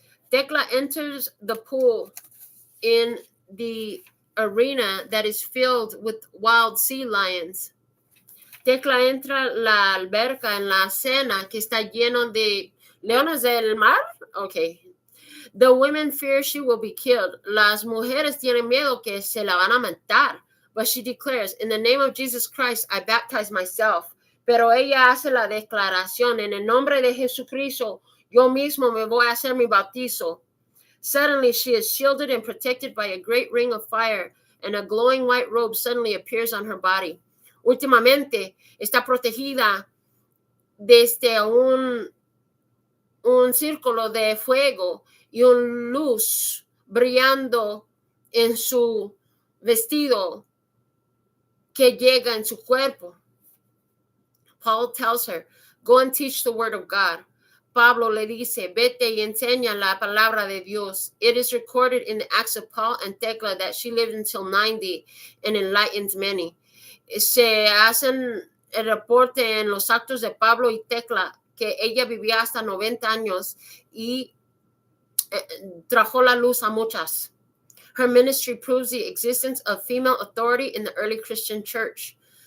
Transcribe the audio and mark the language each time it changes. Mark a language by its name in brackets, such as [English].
[English] Tekla enters the pool in the arena that is filled with wild sea lions. [Spanish] Tekla entra la alberca en la cena que está lleno de leones del mar. [English] Okay. The women fear she will be killed. [Spanish] Las mujeres tienen miedo que se la van a matar. [English] But she declares, "In the name of Jesus Christ, I baptize myself." [Spanish] Pero ella hace la declaración, "En el nombre de Jesucristo, yo mismo me voy a hacer mi bautizo." [English] Suddenly, she is shielded and protected by a great ring of fire, and a glowing white robe suddenly appears on her body. [Spanish] Últimamente, está protegida desde un círculo de fuego y una luz brillando en su vestido que llega en su cuerpo. [English] Paul tells her, "Go and teach the word of God." [Spanish] Pablo le dice, "Vete y enseña la palabra de Dios." [English] It is recorded in the Acts of Paul and Tekla that she lived until 90 and enlightens many. [Spanish] Se hacen el reporte en los actos de Pablo y Tekla que ella vivía hasta 90 años y trajo la luz a muchas. [English] Her ministry proves the existence of female authority in the early Christian church.